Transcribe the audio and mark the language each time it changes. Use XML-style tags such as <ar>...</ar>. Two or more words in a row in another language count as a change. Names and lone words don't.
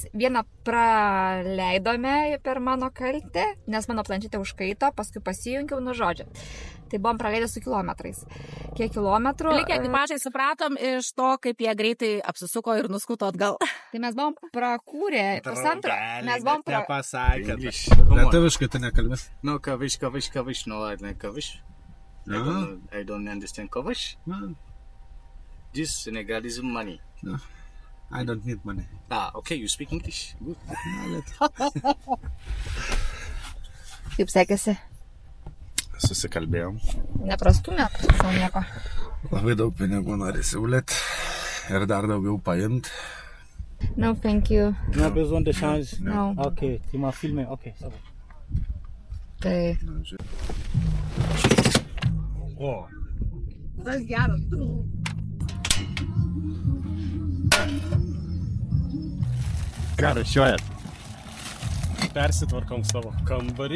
<lt>Vieną praleidome per mano kaltę, nes mano planšetė užkaito, paskui pasijungiau, nu žodžiu. Tai buvom praleidę su kilometrais. Kiek kilometrų? Lygiai ekipažai supratom iš to, kaip jie greitai apsisuko ir nuskuto atgal. Tai mes buvom prakūrę pusantro. Mes buvom Nepasakėt. Lietuviškai tu nekalbės?</lt> <en>No, kavish, no, I like kavish. I don't understand kavish. This Senegalese money. No, I don't need money. Okay, you speak English. Good.</en> <lt>Kaip sekėsi? Susikalbėjom. Neprastumėt savo nieko. Labai daug pinigų nori siūlyti ir dar daugiau paimt.</lt> <en>No, thank you.</en> <fr>No besoin de change.</fr> <en>No.</en> <fr>Ok, tu m'as filmé, ok.</fr> <lt>Tai... O. Tas geras. Ką rašiuojat? Persitvarkom savo kambarį.</lt>